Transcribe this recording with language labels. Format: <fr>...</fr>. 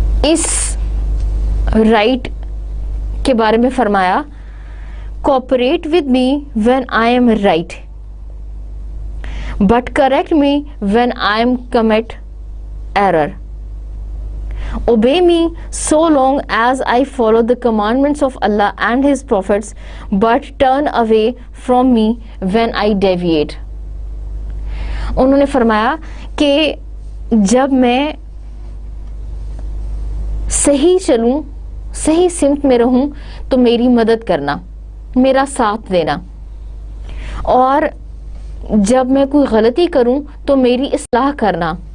<ur>اس right کے بارے میں فرمایا،</ur> <en>Cooperate with me when I am right but correct me when I am commit error. Obey me so long as I follow the commandments of Allah and His prophets, but turn away from me when I deviate.</en> <ur>انہوں نے فرمایا کہ جب میں صحیح چلوں، صحیح سمت میں رہوں، تو میری مدد کرنا، میرا ساتھ دینا، اور جب میں کوئی غلطی کروں تو میری اصلاح کرنا،</ur>